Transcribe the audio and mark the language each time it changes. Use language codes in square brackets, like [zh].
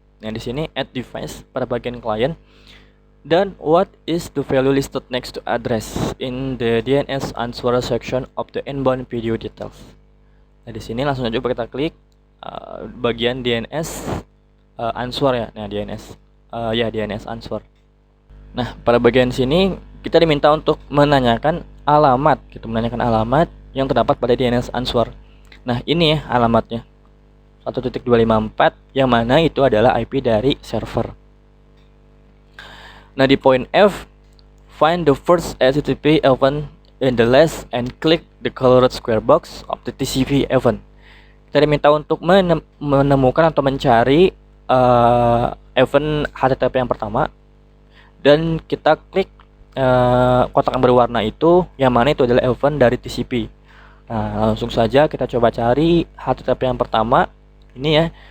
[id] Nah, di sini [en] add device [id] pada bagian klien. [en] Dan what is the value listed next to address in the DNS answer section of the inbound video details. [id] Nah, di sini langsung aja kita klik bagian DNS answer ya. Nah, DNS answer. Nah, pada bagian sini kita diminta untuk menanyakan alamat gitu, menanyakan alamat yang terdapat pada DNS answer. Nah, ini ya alamatnya. 1.254 yang mana itu adalah IP dari server. Nah, di poin F, [en] find the first HTTP event in the list and click the colored square box of the TCP event. [id] Kita diminta untuk menemukan atau mencari event HTTP yang pertama, dan kita klik kotak yang berwarna itu, yang mana itu adalah event dari TCP. Nah, langsung saja kita coba cari HTTP yang pertama ini ya.